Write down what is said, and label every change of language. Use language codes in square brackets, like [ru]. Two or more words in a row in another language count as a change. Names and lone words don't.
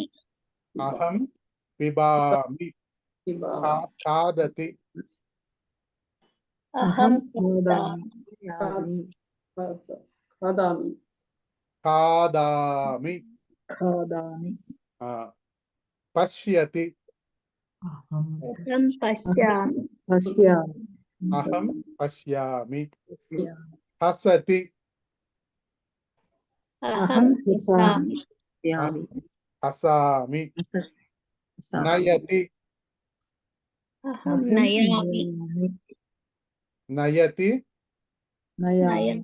[sa] अहं पिबामि. పిబామి. ఖాదతి. అహం ఖాదామి. ఖాదామి. ఖాదామి. ఖాదామి. ఆ, పశ్యతి. అహం अहं पश्यामि. పశ్యామి. अहं पश्यामि. పశ్యామి. హసతి. अहं हसामि. పశ్యామి. हसामि. नयति. अहं नयामि. నయతి. నయామి.